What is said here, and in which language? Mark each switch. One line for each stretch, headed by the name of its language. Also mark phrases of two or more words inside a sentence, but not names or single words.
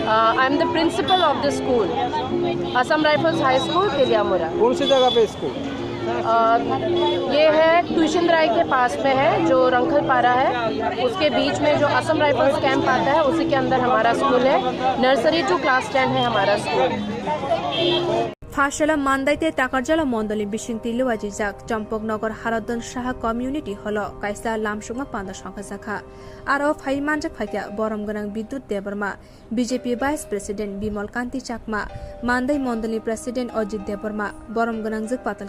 English: I am the principal of the school, Assam Rifles High School Tiliyamura.
Hindi: कौन सी जगह पे स्कूल? ये है ट्यूशन राय के पास में है, जो रंखल पारा है, उसके बीच में जो असम राइफल्स कैंप आता है उसी के अंदर हमारा स्कूल है।
English: nursery to class 10
Hindi: है हमारा स्कूल।
Kok Borok: फाशला मानदाइते ताकारजाला मंडली बिसिंगति लुवाजिजाक चम्पकनगर हारदन शाह
English: community hall
Kok Borok: काइसा लामसुङा पान्दा संखा जाखा आरो फाइ मानजाक फाइका बरम गनां विद्युत देबरमा बीजेपी
English: vice president
Kok Borok: बिमल कान्ति चाकमा मानदाइ मंडली प्रेसिडेंट अजित देबरमा बरम गनां जक पातल